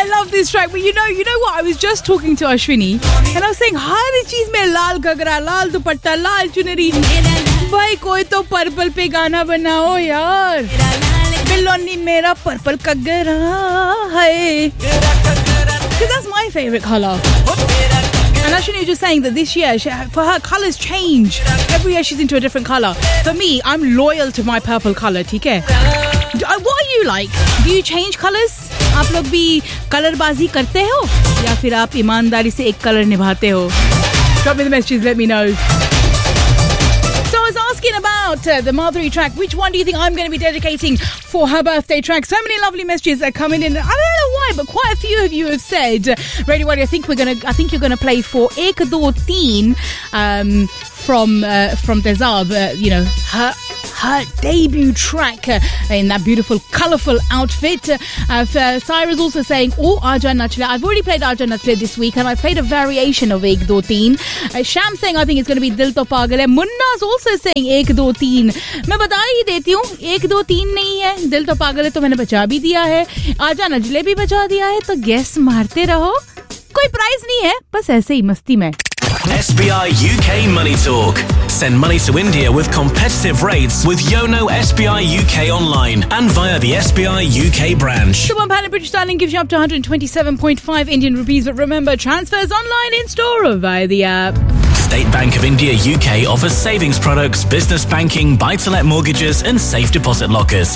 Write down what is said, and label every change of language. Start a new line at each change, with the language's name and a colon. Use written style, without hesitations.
English: this track, but you know what? I was just talking to Ashwini, and I was saying,
Hindi: har cheez mein lal ghagra, lal dupatta, lal chunari. भाई, कोई तो purple पे गाना बनाओ, यार. बिलोनी मेरा purple Ghaghara, है.
English: Because that's my favorite color. And Ashwini was just saying that this year, for her, colors change. Every year she's into a different color. For me, I'm loyal to my purple color,
Hindi: theek hai?
English: What are you like? Do you change colors?
Hindi: आप लोग भी colour बाजी करते हो या फिर आप ईमानदारी से एक कलर निभाते हो?
English: Drop me the messages, let me know. So I was asking about the Madhuri track. Which one do you think I'm going to be dedicating for her birthday track? So many lovely messages are coming in. I don't know why, but quite a few of you have said, Radio Wadi, I think you're going to play for Ek Do Teen from Tezab, you know, her debut track in that beautiful, colourful outfit. Cyrus also saying, oh, Aja Nachle. I've already played Aja Nachle this week and I played a variation of Ek Do Teen. Sham saying, I think it's going to be Dil To Pagal Hai. Munna's also saying Ek Do Teen.
Hindi: मैं बता ही देती हूँ, एक दो तीन नहीं है. दिल तो पागल है तो मैंने बचा भी दिया है. आजा नचले भी बचा दिया है. तो guess मारते रहो. कोई prize नहीं है, बस ऐसे ही मस्ती में.
English: SBI UK Money Talk. Send money to India with competitive rates with Yono SBI UK online and via the SBI UK branch. The £1 in British sterling gives you up to 127.5 Indian rupees, but remember, transfers online, in store or via the app. State Bank of India UK offers savings products, business banking, buy-to-let mortgages and safe deposit lockers.